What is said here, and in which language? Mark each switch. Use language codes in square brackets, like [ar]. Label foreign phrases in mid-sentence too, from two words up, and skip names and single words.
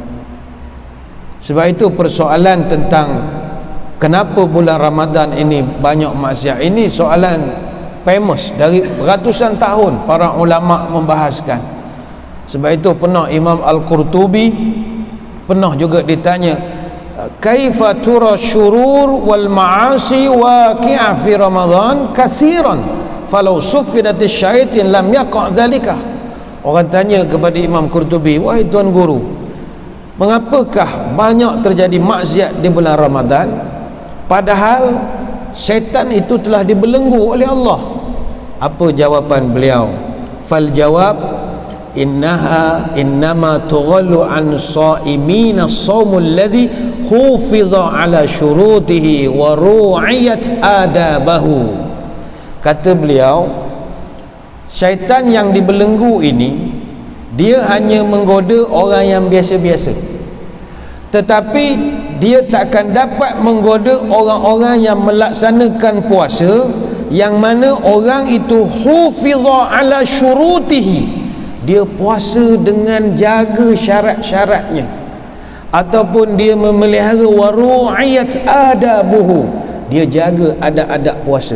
[ms] Sebab itu persoalan tentang kenapa bulan Ramadan ini banyak maksiat, ini soalan famous dari ratusan tahun para ulama membahaskan. Sebab itu pernah Imam Al-Qurtubi pernah juga ditanya [ar] كيف ترى الشرور والمعاصي واقعة في رمضان كثيرا فلو صفدت الشياطين لم يقع ذلك. [ms] Orang tanya kepada Imam Qurtubi, wahai tuan guru, mengapakah banyak terjadi maksiat di bulan Ramadan padahal syaitan itu telah dibelenggu oleh Allah? Apa jawapan beliau? [ar] فأجاب إنما تغل عن الصائمين الصوم الذي حوفظ على شروطه وروعيت آدابه. [ms] Kata beliau, syaitan yang dibelenggu ini dia hanya menggoda orang yang biasa-biasa, tetapi dia takkan dapat menggoda orang-orang yang melaksanakan puasa yang mana orang itu [ar] حوفظ على شروطه, [ms] dia puasa dengan jaga syarat-syaratnya, ataupun dia memelihara [ar] وروعيت آدابه, [ms] dia jaga adab-adab puasa.